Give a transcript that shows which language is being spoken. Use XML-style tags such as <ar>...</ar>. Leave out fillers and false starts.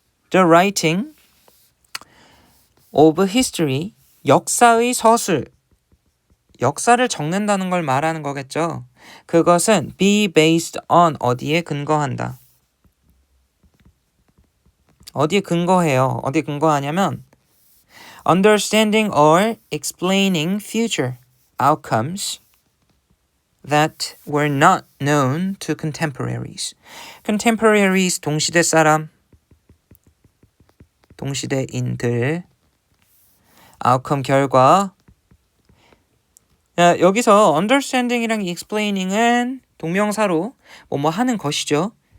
<en>The writing of history,</en> <ko>역사의 서술, 역사를 적는다는 걸 말하는 거겠죠. 그것은</ko> <en>be based on,</en> <ko>어디에 근거한다. 어디에 근거해요? 어디에 근거하냐면</ko> <en>understanding or explaining future outcomes that were not known to contemporaries.</en> <ko>contemporaries, 동시대 사람, 동시대인들, outcome, 결과. 자, 여기서 understanding이랑 explaining은 동명사로 뭐뭐 하는 것이죠.</ko>